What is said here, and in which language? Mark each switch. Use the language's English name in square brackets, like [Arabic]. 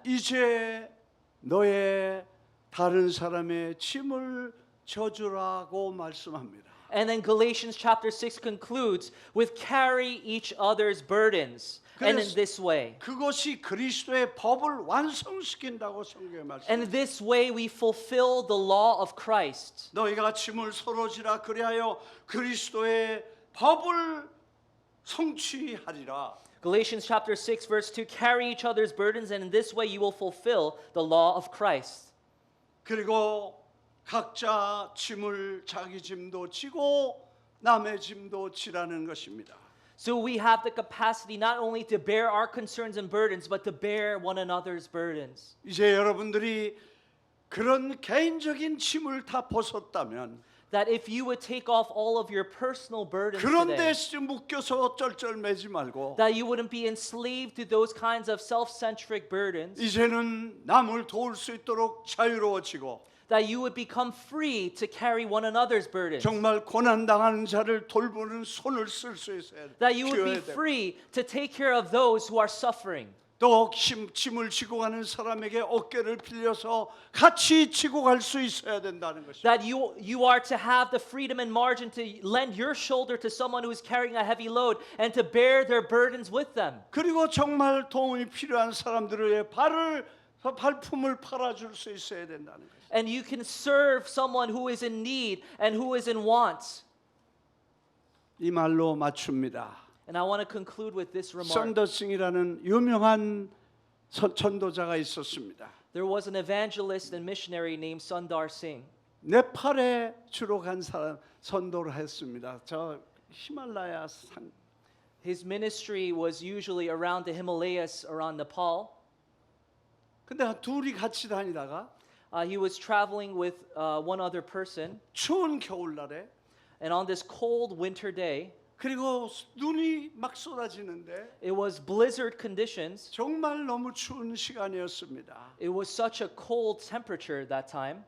[Korean] 이제 너의 다른 사람의 짐을 져주라고 말씀합니다. [English] and then Galatians chapter 6 concludes with carry each other's burdens. And in [Korean] 그래서- [English] this way. [Korean] 그것이 그리스도의 법을 완성시킨다고 성경에 [English] And [Korean] 말씀합니다. [English] this way we fulfill the law of Christ. [Korean] 너희가 짐을 서로 지라 그리하여 그리스도의 법을 성취하리라. [English] Galatians chapter 6 verse 2, carry each other's burdens, and in this way you will fulfill the law of Christ. [Korean] 그리고 각자 짐을 자기 짐도 지고 남의 짐도 지라는 것입니다. [English] So we have the capacity not only to bear our concerns and burdens, but to bear one another's burdens. [Korean] 이제 여러분들이 그런 개인적인 짐을 다 벗었다면 [English] That if you would take off all of your personal burdens [Korean] 그런 [English] today, [Korean] 데 묶여서 쩔쩔매지 말고 [English] that you wouldn't be enslaved to those kinds of self-centric burdens, [Korean] 이제는 남을 도울 수 있도록 자유로워지고 [English] that you would become free to carry one another's burdens. [Korean] 정말 고난당하는 자를 돌보는 손을 쓸 수 있어야 돼. [English] That you would be [Korean] 키워야 돼. [English] free to take care of those who are suffering. [Korean] 또 짐을 지고 가는 사람에게 어깨를 빌려서 같이 지고 갈 수 있어야 된다는 것입니다. [English] That you are to have the freedom and margin to lend your shoulder to someone who is carrying a heavy load and to bear their burdens with them. [Korean] 그리고 정말 도움이 필요한 사람들의 발품을 팔아줄 수 있어야 된다는 것입니다. [English] And you can serve someone who is in need and who is in want. [Korean] 이 말로 맞춥니다. [English] And I want to conclude with this remark. [Korean] 선더싱이라는 유명한 전도자가 있었습니다. [English] There was an evangelist and missionary named Sundar Singh. [Korean] 네팔에 주로 간 사람 선도를 했습니다. 저 히말라야 산. [English] His ministry was usually around the Himalayas, around Nepal. [Korean] 근데 둘이 같이 다니다가 [English] He was traveling with one other person, [Korean] 추운 겨울날에 [English] and on this cold winter day, [Korean] 그리고 눈이 막 쏟아지는데 [English] it was blizzard conditions. [Korean] 정말 너무 추운 시간이었습니다. [English] It was such a cold temperature at that time.